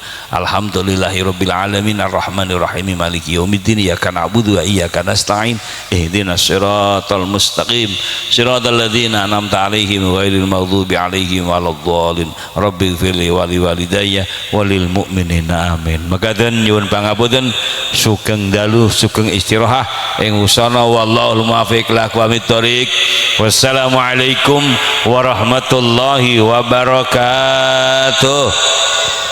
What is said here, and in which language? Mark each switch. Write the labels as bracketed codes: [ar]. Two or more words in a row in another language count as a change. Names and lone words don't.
[ar] الحمد لله رب العالمين الرحمن الرحيم مالك يوم الدين إياك نعبد وإياك نستعين اهدنا الصراط المستقيم صراط الذين أنعمت عليهم غير المغضوب عليهم ولا الضالين. رب اغفر لي ولوالدي وللمؤمنين آمين. [jv] Makaten nyuwun pangapunten sugeng dalu sugeng istirahah ing usana [ar] والله الموفق إلى أقوم الطريق. والسلام عليكم ورحمة الله وبركاته.